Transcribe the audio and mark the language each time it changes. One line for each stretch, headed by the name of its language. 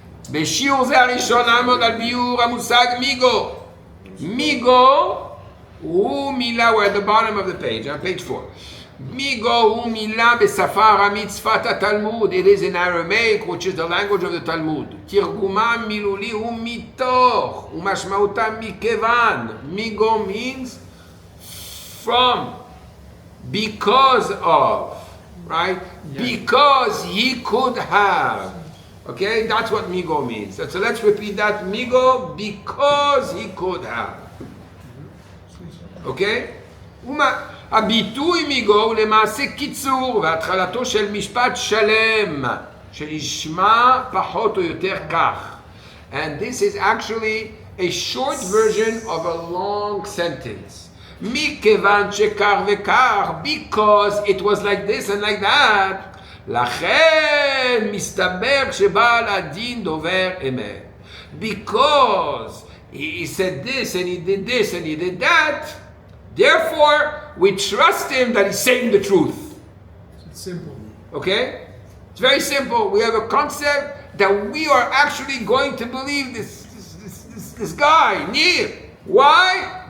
Hebrew: בשיעור זה הראשון נעמוד על ביאור המושג מיגו. מיגו הוא מילה,
English: we're at the bottom of the page, on page 4.
Hebrew: מיגו הוא מילה בשפה ארמית שפת התלמוד.
English: It is in Aramaic, which is the language of the Talmud.
Hebrew: תרגומם מילולי הוא מתוך, ומשמעותה מכיוון.
English: מיגו means from, because of, right? Because he could have. Okay, that's what Migu means. So let's repeat that. Migu, because he could have. Okay?
Hebrew: הביטוי מיגו הוא למעשה קיצור והתחלתו של משפט שלם שנשמע פחות או יותר כך.
English: And this is actually a short version of a long sentence.
Hebrew: מכיוון שכך וכך,
English: because it was like this and like that.
Hebrew: לכן מסתבר שבעל הדין דובר אמת.
English: Because he said this and he did this and he did that, therefore we trust him that he's saying the truth. It's simple. Okay? It's very simple. We have a concept that we are actually going to believe this guy, Nir. Why?